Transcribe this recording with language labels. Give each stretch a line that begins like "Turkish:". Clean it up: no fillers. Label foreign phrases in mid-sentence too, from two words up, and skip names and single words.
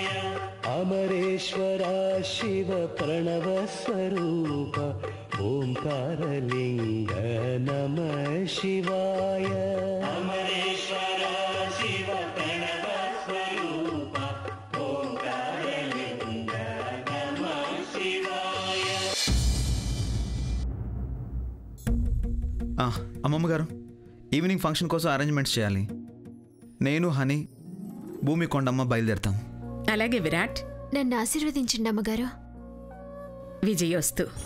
Sanskrit: अमरेश्वरा शिव प्रणव स्वरूप ओंकारलिंग नमः शिवाय। अमरेश्वरा शिव प्रणव स्वरूप ओंकारलिंग नमः शिवाय।
Telugu: అమ్మమ్మ గారు,
English: evening function
Telugu: కోసం అరేంజ్మెంట్స్ చేయాలి. నేను హనీ భూమి కొండమ్మ బయలుదేరుతాం. అలాగే విరాట్, నన్ను ఆశీర్వదించండి అమ్మగారు. విజయోస్తు.